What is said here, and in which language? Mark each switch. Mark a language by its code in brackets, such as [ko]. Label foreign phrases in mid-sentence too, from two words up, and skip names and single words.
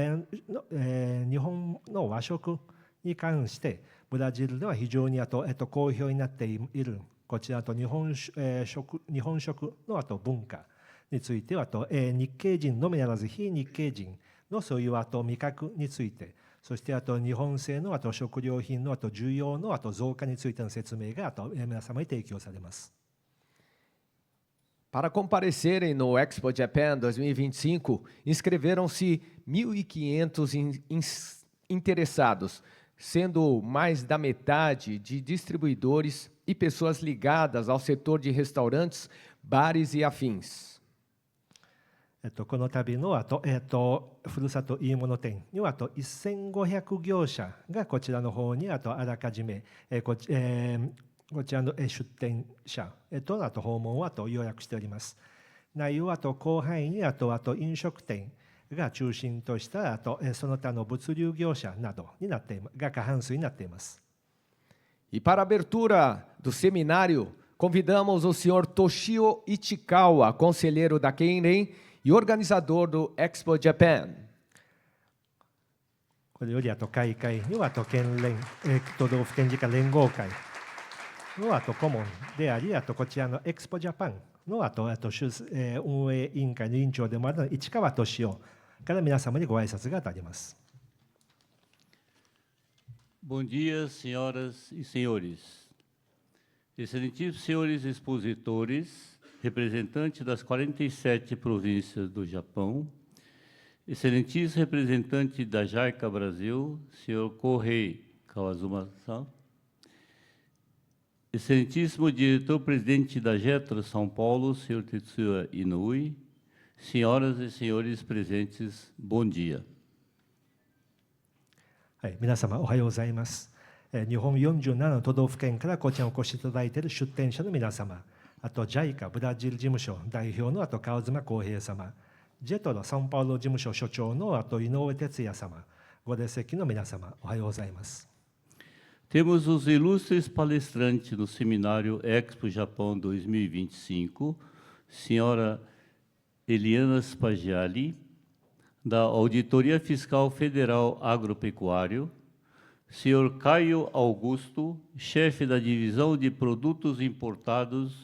[ja] の和食に関してブラジルでは非常に好評になっているこちら日本食の文化については日系人のみならず非日系人のそういう味覚について、そして日本製の食料品の需要の増加についての説明が皆様に提供されます。 [pt] Para comparecerem no Expo Japan 2025, inscreveram-se 1.500 interessados, sendo mais da metade de distribuidores e pessoas ligadas ao setor de restaurantes, bares e afins. [ja] この度のふるさといいもの展には1500業者がこちらの方にあらかじめこちらの出展者と訪問を予約しております。内容は広範囲に飲食店、 が中心としたその他の物流業者などになってが過半数になっています。 [pt] E para a abertura do seminário, convidamos o senhor Toshio Ichikawa, conselheiro da Keiren e organizador do Expo Japan. [ja] これより開会には県連、都道府県議会連合会の顧問であり、こちらのエクスポジャパンの運営委員会の委員長でもある市川俊夫から皆様にご挨拶が当たります。 [pt] Bom dia, senhoras e senhores. Excelentíssimos senhores expositores, representantes das 47 províncias do Japão, excelentíssimo representante da JICA Brasil, senhor Kohei Kawazuma-san, excelentíssimo diretor-presidente da JETRO São Paulo, senhor Tetsuya Inoue, senhoras e senhores presentes, bom dia. [ja] はい、皆様おはようございます。日本47の都道府県からこちらにお越しいただいている出展者の皆様、あと JICA ブラジル事務所代表の川妻浩平様、JETRO サンパウロ事務所所長の井上哲也様、ご列席の皆様、おはようございます。 [pt] Temos os ilustres palestrantes no seminário Expo Japão 2025, senhora Eliana Spaggiali, da Auditoria Fiscal Federal Agropecuário, senhor Caio Augusto, chefe da Divisão de Produtos Importados